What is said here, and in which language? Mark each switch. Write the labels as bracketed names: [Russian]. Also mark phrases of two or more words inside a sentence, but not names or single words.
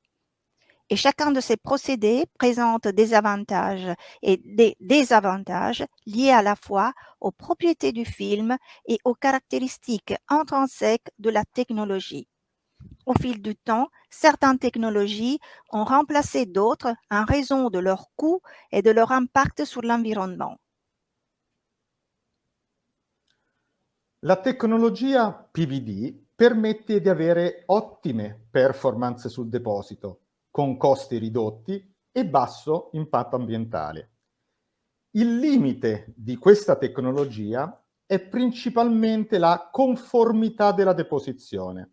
[French] Et chacun de ces procédés présente des avantages et des désavantages liés à la fois aux propriétés du film et aux caractéristiques intrinsèques de la technologie. Au fil du temps, certaines technologies ont remplacé d'autres en raison de leur coût et de leur impact sur l'environnement. [Italian] La tecnologia PVD permette di avere ottime performance sul deposito, con costi ridotti e basso impatto ambientale. Il limite di questa tecnologia è principalmente la conformità della deposizione.